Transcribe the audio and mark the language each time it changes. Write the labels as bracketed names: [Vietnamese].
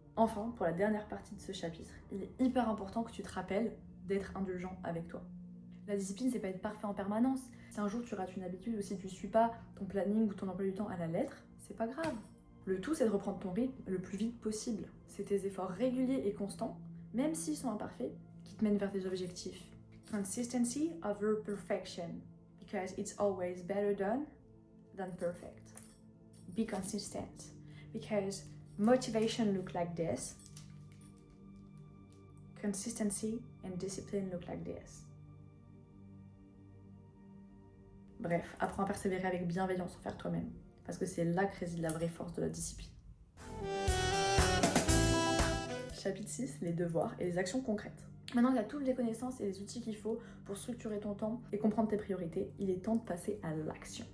[French] Enfin, pour la dernière partie de ce chapitre, il est hyper important que tu te rappelles d'être indulgent avec toi. La discipline, c'est pas être parfait en permanence. Si un jour tu rates une habitude ou si tu suis pas ton planning ou ton emploi du temps à la lettre, c'est pas grave. Le tout, c'est de reprendre ton rythme le plus vite possible. C'est tes efforts réguliers et constants, même s'ils sont imparfaits, qui te mènent vers tes objectifs. [English] Consistency over perfection, because it's always better done than perfect. Be consistent, because motivation look like this, consistency and discipline look like this. [French] Bref, apprends à persévérer avec bienveillance envers toi-même, parce que c'est là que réside la vraie force de la discipline. Chapitre 6, les devoirs et les actions concrètes. Maintenant que tu as toutes les connaissances et les outils qu'il faut pour structurer ton temps et comprendre tes priorités, il est temps de passer à l'action.